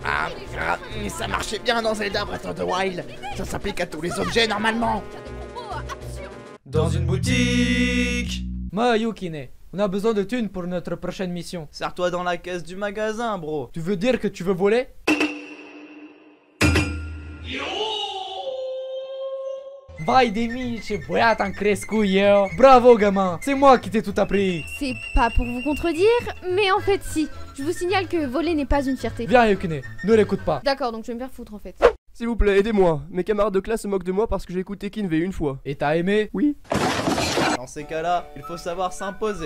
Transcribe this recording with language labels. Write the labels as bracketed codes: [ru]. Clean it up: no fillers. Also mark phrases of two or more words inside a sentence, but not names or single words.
[fr] Mais ça marchait bien dans Zelda Breath of the Wild. Ça s'applique à tous les objets normalement. Dans une boutique. Ma Yukine, on a besoin de thunes pour notre prochaine mission. Serre-toi dans la caisse du magasin, bro. Tu veux dire que tu veux voler? [ro] Vai de mici, băiat am crescut eu. [fr] Bravo gamin, c'est moi qui t'ai tout appris. C'est pas pour vous contredire, mais en fait si. Je vous signale que voler n'est pas une fierté. Viens Yukine, ne l'écoute pas. D'accord, donc je vais me faire foutre en fait. S'il vous plaît, aidez-moi. Mes camarades de classe se moquent de moi parce que j'ai écouté Kinvey une fois. Et t'as aimé? Oui. Dans ces cas-là, il faut savoir s'imposer.